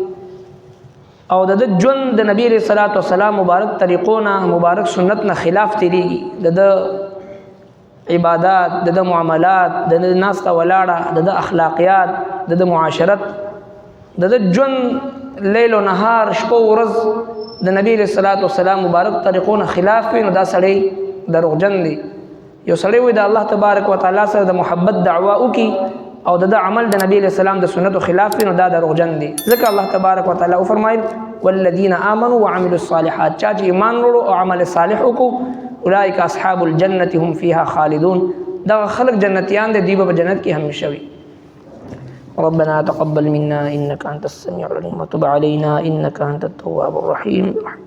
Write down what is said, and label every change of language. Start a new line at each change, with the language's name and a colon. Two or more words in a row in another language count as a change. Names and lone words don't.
Pashto: او د ژوند د نبی
Arabic: علیہ الصلوۃ والسلام
Pashto: مبارک طریقو نه مبارک سنت نه خلاف تیریږي، د عبادات، د معاملات، د ناس ته ولاړه، د اخلاقیات، د معاشرت، د ژوند
Arabic: لیل و نهار
Pashto: شپه ورځ د نبی
Arabic: علیہ الصلوۃ والسلام
Pashto: مبارک طریقو نه خلاف وي، نو دا سړی دروغجن دی. یو سړی وي د
Arabic: الله تبارک وتعالى
Pashto: سره د محبت دعوا وکي او د عمل د نبی
Arabic: علیہ السلام
Pashto: د سنتو خلاف وي، نو دا دروغجن دی. ځکه
Arabic: الله تبارک وتعالى
Pashto: او فرمایل
Arabic: والذین آمنوا وعملوا الصالحات،
Pashto: چا چې ایمان وروړو او عمل صالح وکړو
Arabic: اولئک اصحاب الجنة هم فيها خالدون،
Pashto: دا خلق جنتیان دي، دوی په جنت کې همیشه وي.
Arabic: ربنا تقبل منا انك انت السميع العليم وتب علينا انك انت التواب الرحيم.